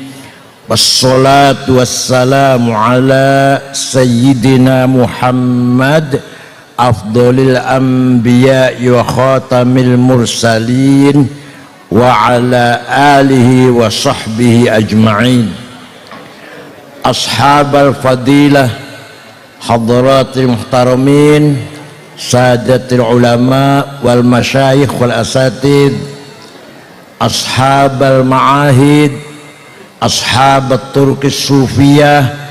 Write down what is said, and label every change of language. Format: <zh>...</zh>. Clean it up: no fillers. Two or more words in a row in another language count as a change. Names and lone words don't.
<ar>والصلاة والسلام على سيدنا محمد أفضل الأنبياء وخاتم المرسلين وعلى آله وصحبه أجمعين. أصحاب الفضيلة، حضرات المحترمين، سادات العلماء والمشايخ والأساتذة، أصحاب المعاهد، أصحاب الطرق الصوفية,</ar>